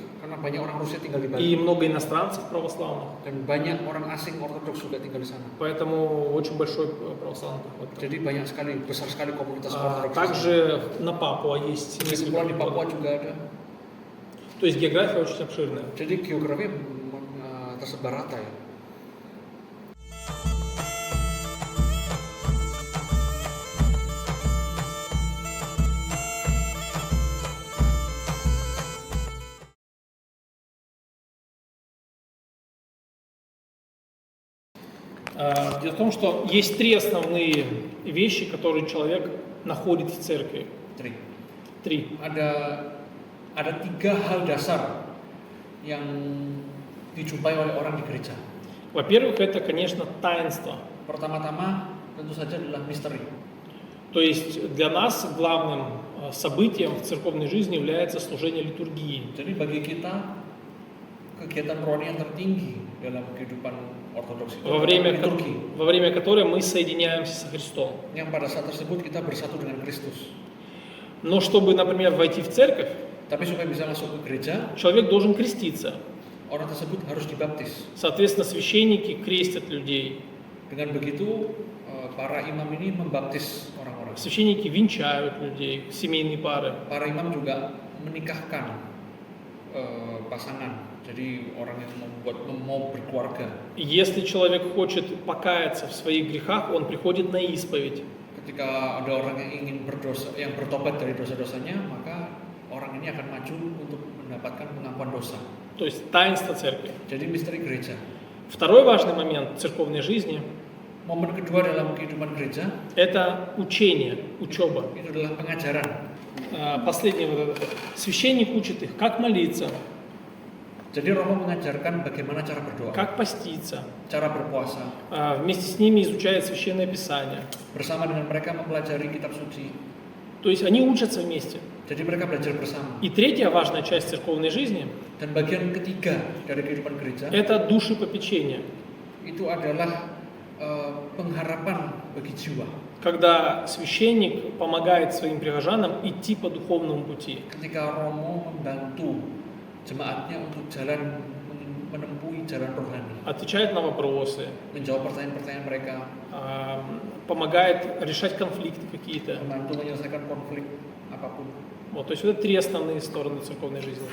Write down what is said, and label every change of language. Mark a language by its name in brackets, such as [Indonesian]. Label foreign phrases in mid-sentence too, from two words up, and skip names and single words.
[Indonesian] Karena banyak orang Rusia tinggal di [Russian] и [Indonesian] Bali. [Russian] много иностранцев православных, [Indonesian] Dan banyak orang asing Ortodoks juga tinggal di sana. [Russian] поэтому очень большой православный приход. [Indonesian] Jadi banyak sekali, besar sekali komunitas Ortodoks. [Russian] Также на Папуа есть [Indonesian] Begitu [Russian] несколько [Indonesian] pula di Papua [Russian] приходов. [Indonesian] juga ada. [Russian] То есть география очень обширная. [Indonesian] Jadi geografi tersebar rata ya. [Russian] Дело в том, что есть 3 основные вещи, которые человек находит в церкви. Tri. [Indonesian] 3. Ada 3 hal dasar yang dijumpai oleh orang di gereja. [Russian] Во-первых, это, конечно, таинство. [Indonesian] Pertama-tama tentu saja adalah misteri. [Russian] То есть для нас главным событием в церковной жизни является служение литургии. [Indonesian] Jadi bagi kita kegiatan rohani yang tertinggi dalam kehidupan Ortodoks itu [Russian] Во [Indonesian] adalah liturgi. [Russian] время которой мы соединяемся со Христом. [Indonesian] Yang pada saat tersebut kita bersatu dengan Kristus. [Russian] Но чтобы, например, войти в церковь, [Indonesian] Tapi supaya bisa masuk ke gereja, [Russian] человек должен креститься. [Indonesian] orang tersebut harus dibaptis. [Russian] Соответственно, священники крестят людей. [Indonesian] Dengan begitu para imam ini membaptis orang-orang. [Russian] Священники венчают людей, семейные пары. [Indonesian] Para imam juga menikahkan pasangan. Jadi orang yang mau berkeluarga. [Russian] Если человек хочет покаяться в своих грехах, он приходит на исповедь. [Indonesian] Ketika ada orang yang ingin berdosa, yang bertobat dari dosa-dosanya, maka orang ini akan maju untuk mendapatkan pengampuan dosa. [Russian] То есть таинство церкви. [Indonesian] Jadi misteri gereja. [Russian] Второй важный момент церковной жизни [Indonesian] Momen kedua dalam kehidupan gereja – [Russian] это учение, учеба. [Indonesian] itu adalah pengajaran. [Russian] Последний вот этот. Священник учит их, как молиться, [Indonesian] Jadi Romo mengajarkan bagaimana cara berdoa, [Russian] как поститься. [Indonesian] cara berpuasa. [Russian] Вместе с ними изучает Священное Писание. [Indonesian] Bersama dengan mereka mempelajari kitab suci. [Russian] То есть они учатся вместе. [Indonesian] Jadi mereka belajar bersama. [Russian] И третья важная часть церковной жизни [Indonesian] Dan bagian ketiga dari kehidupan gereja – [Russian] это душепопечение. [Indonesian] itu adalah pengharapan bagi jiwa. [Russian] Когда священник помогает своим прихожанам идти по духовному пути. [Indonesian] Ketika Romo membantu jemaatnya untuk menempuhi jalan rohani, [Russian] Отвечает на вопросы, [Indonesian] menjawab pertanyaan-pertanyaan mereka, [Russian] помогает решать конфликты какие-то. [Indonesian] membantu menyelesaikan konflik apapun. [Russian] Вот, то есть это 3 основные стороны церковной жизни.